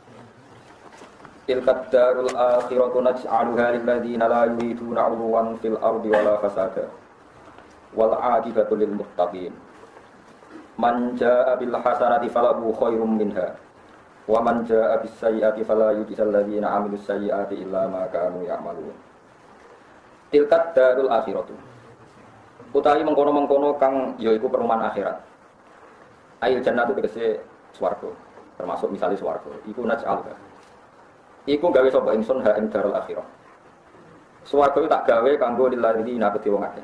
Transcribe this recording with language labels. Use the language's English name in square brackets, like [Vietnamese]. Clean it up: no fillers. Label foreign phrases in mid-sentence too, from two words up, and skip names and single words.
[Arabic] تلك الدار الآخرة نجعلها للذين لا يريدون علوا في الأرض ولا فسادا. والعاقبة للمتقين. من جاء بالحسنة فله خير منها. ومن جاء بالسيئة فلا يجزى الذين عملوا السيئات إلا ما كانوا يعملون. تلك الدار الآخرة. [Javanese] Utawi mengkono-mengkono kang yaiku perumahan akhirat. [Arabic] أي الجنة [Javanese] tegese swarga. Termasuk misalnya swarga, iku naj'alha. Iku gawe sapa ingsun ha ing [Arabic] دار الآخرة. [Javanese] Swarga tak gawe kanggo lilladzina kedhe wong akeh.